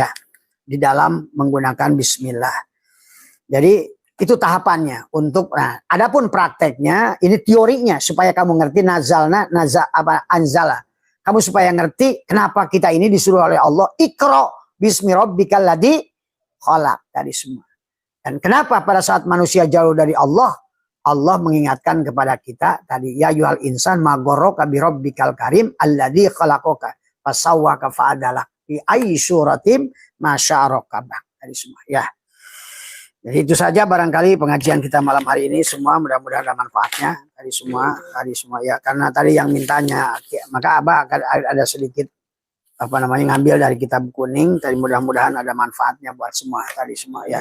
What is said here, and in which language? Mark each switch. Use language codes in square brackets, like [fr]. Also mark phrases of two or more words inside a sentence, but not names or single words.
[id] Di dalam menggunakan bismillah. Jadi itu tahapannya untuk adapun prakteknya ini teorinya supaya kamu ngerti anzala. Kamu supaya ngerti kenapa kita ini disuruh oleh Allah [ar] اقرأ باسم ربك الذي خلق [id] tadi semua. Dan kenapa pada saat manusia jauh dari Allah mengingatkan kepada kita tadi [ar] يا أيها الإنسان ما غرك بربك الكريم الذي خلقك فسواك فعدلك في أي صورة ما شاء ركبك [id] tadi semua ya. Jadi itu saja barangkali pengajian kita malam hari ini semua, mudah-mudahan ada manfaatnya tadi semua ya, karena tadi yang mintanya maka Abah akan ada sedikit ngambil dari kitab kuning tadi, mudah-mudahan ada manfaatnya buat semua tadi semua ya.